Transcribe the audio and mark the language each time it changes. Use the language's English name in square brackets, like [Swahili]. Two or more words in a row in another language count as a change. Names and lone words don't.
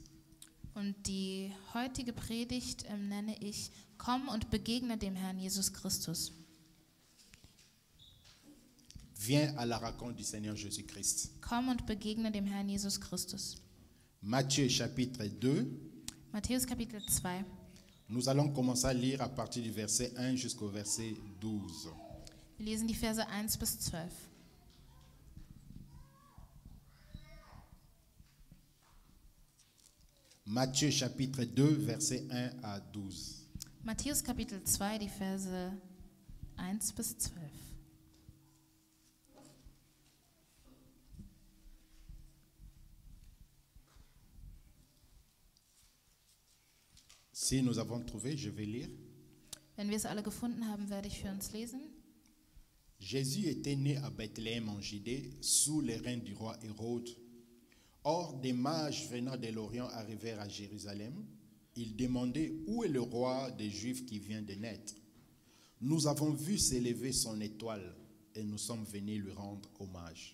[German] Und die heutige Predigt nenne ich Komm und begegne dem Herrn Jesus Christus. [French] Viens à la rencontre du Seigneur Jésus-Christ. [German] Komm und begegne dem Herrn Jesus Christus. [French] Matthieu chapitre 2, [German] Matthäus Kapitel 2. [French] nous allons commencer à lire à partir du verset 1 jusqu'au verset 12. [German] Wir lesen die Verse 1 bis 12. [French] Matthieu chapitre 2, verset 1 à 12. [German] Matthäus Kapitel 2, die Verse 1 bis 12. [French] Si nous avons trouvé, je vais lire. [German] Wenn wir es alle gefunden haben, werde ich für uns lesen. [French] Jésus était né à Bethléem en Judée sous les règne du roi Hérode. Or, des mages venant de l'Orient arrivèrent à Jérusalem. Ils demandaient où est le roi des Juifs qui vient de naître. Nous avons vu s'élever son étoile et nous sommes venus lui rendre hommage.